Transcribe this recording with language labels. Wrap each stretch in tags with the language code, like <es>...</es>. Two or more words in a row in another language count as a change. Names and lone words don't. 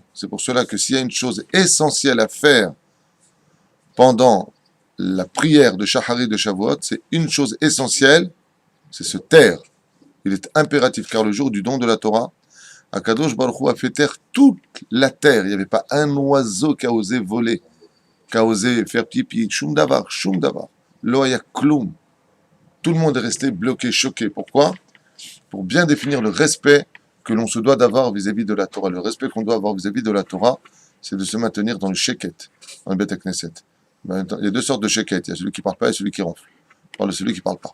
<fr>C'est pour cela que s'il y a une chose essentielle à faire pendant la prière de Shahari de Shavuot, c'est une chose essentielle, c'est se taire. Il est impératif, car le jour du don de la Torah,</fr> <he>הקדוש ברוך הוא</he> <fr>a fait taire toute la terre. Il n'y avait pas un oiseau qui a osé voler, qui a osé faire pipi,</fr> <he>שום דבר, לא היה כלום.</he> <fr>Tout le monde est resté bloqué, choqué. Pourquoi ? Pour bien définir le respect que l'on se doit d'avoir vis-à-vis de la Torah. Le respect qu'on doit avoir vis-à-vis de la Torah, c'est de se maintenir dans le sheket, dans le</fr> <he>בית כנסת.</he> <fr>Il y a deux sortes de sheket. Il y a celui qui ne parle pas et celui qui ronfle. On parle de celui qui ne parle pas.</fr>